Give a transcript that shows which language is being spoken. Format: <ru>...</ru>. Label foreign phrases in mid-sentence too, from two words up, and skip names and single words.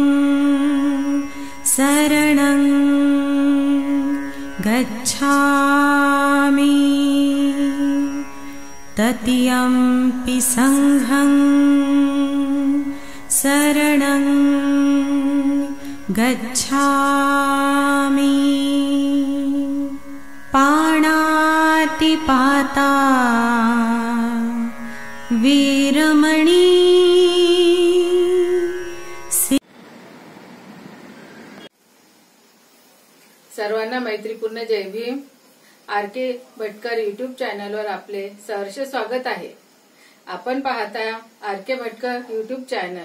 <pi>शरणं गच्छामि तृतीयंपि संघं शरणं गच्छामि पाणातिपाता वीरमणी।</pi> <mr>सर्वांना मैत्रीपूर्ण जय भीम। आर.के. भटकर यूट्यूब चॅनलवर आपले सहर्ष स्वागत आहे। आपण पाहता आर.के. भटकर यूट्यूब चॅनल।</mr>